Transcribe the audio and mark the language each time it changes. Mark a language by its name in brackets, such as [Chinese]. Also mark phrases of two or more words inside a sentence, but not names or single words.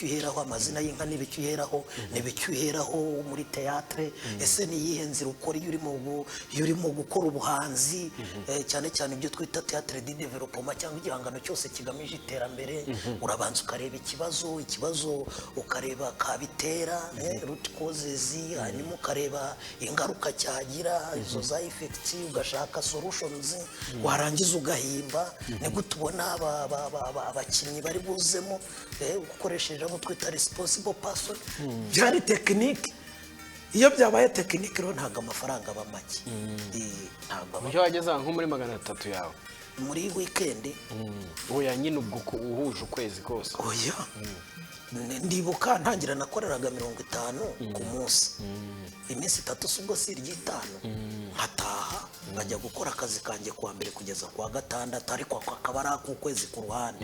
[Kinyarwanda] uheraho amazina y'inka nibiki uheraho nibiki uheraho muri théâtre ese ni yihe nzira ukora iyo urimo gukora ubuhanzi cyane cyane ibyo twita [French] théâtre de développement [Kinyarwanda] cyangwa igihangano cyose kigamije iterambere urabanza ukareba ikibazo ukareba kabitera [English] root causes [Kinyarwanda] hanyuma ukareba ingaruka cyagira izo za effects ugashaka solutions warangiza ugahimba nibwo tubona abakinnyi bari buzemo ukoresheje abo twita [English] responsible person [Kinyarwanda] byari technique iyo byabaye technique rero ntago amafaranga aba make ntago byo wageze nko muri 300 yawe muri weekend oya nyine ubwo uhuje ukwezi kose oya ndibuka ntangira nakoreraga 50 ku munsi iminsi 3 ubwo si ry'itanu nkataha ngajya gukora akazi kanjye kuwa mbere kugeza kuwa gatandatu ariko akaba ari akukwezi ku ruhande